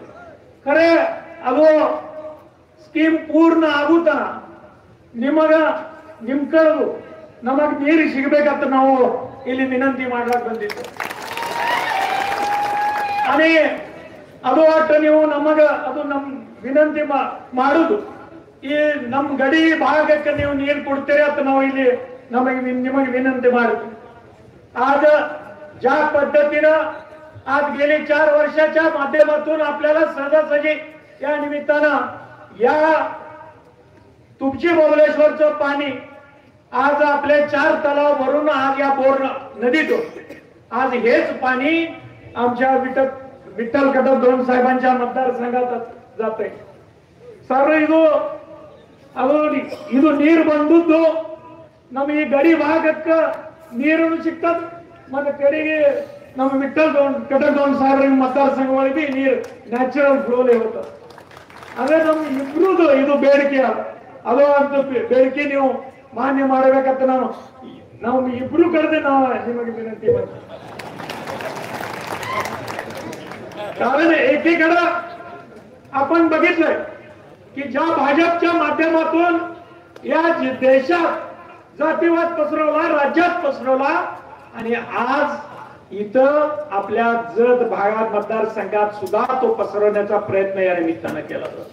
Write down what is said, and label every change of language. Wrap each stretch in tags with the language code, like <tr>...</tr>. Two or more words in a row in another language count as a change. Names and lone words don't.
<kn>ಖರೆ ಅದು ಸ್ಕೀಮ್ ಪೂರ್ಣ ಆಗುತ್ತಾ ನಿಮ್ ಕಡೆದು ನಮಗ್ ನೀರು ಸಿಗಬೇಕಂತ ನಾವು ಇಲ್ಲಿ ವಿನಂತಿ ಮಾಡ್ಲಾಕ್ ಬಂದಿದ್ದು. आणि ಅದು ಒಟ್ಟು ನೀವು ನಮಗ ಅದು ನಮ್ ವಿನಂತಿ ಮಾಡುದು ಈ ನಮ್ ಗಡಿ ಭಾಗಕ್ಕೆ ನೀವು ನೀರು ಕೊಡ್ತೀರಿ ಅಂತ ನಾವು ಇಲ್ಲಿ निಮಗೆ विनंती ಮಾಡ್ತೀವಿ.</kn> <mr>आज ज्या पद्धतीनं आज गेली 4 वर्षाच्या माध्यमातून आपल्याला सहजासहजी या निमित्तानं या तुमची बबलेश्वरचं पाणी आज आपले 4 तलाव भरून आज या बोर नदीत आज हेच पाणी आमच्या विठ्ठल कटकदोन साहेबांच्या मतदारसंघात जाते.</mr> <kn>सर ಇದು ನೀರು ಬಂದದ್ದು ನಮ್ಮ ಈ ಗಡಿ ಭಾಗಕ್ಕೆ ನೀರು ಸಿಗ್ತದೆ ಮತ್ತೆ ಕಡೆಗೆ ನಮ್ಮ ವಿಠ್ಠಲ್ ಕಟಕದೋನ್ ಸಾಹೇಬ್ರ मतदारसंघ ಒಳಗೆ ನೀರು</kn> <en>natural flowli</en> <kn>ಹೋಗ್ತದೆ. ಅದೇ ನಮ್ಮ ಇಬ್ರುದು ಇದು ಬೇಡಿಕೆ ಅದು ಅಂತ ಬೇಡಿಕೆ ನೀವು मान्य ಮಾಡಬೇಕಂತ ನಾವು ಇಬ್ರು ಕರೆದು ನಾವು ನಿಮಗೆ विनंती ಮಾಡ್ತೀವಿ.</kn> <mr>कारण एकीकडे आपण बघितलंय की ज्या भाजपच्या माध्यमातून या देशात जातीवाद पसरवला राज्यात पसरवला आणि आज इथं आपल्या जत भागात मतदारसंघात सुद्धा तो पसरवण्याचा प्रयत्न या निमित्तानं केला जातो.</mr>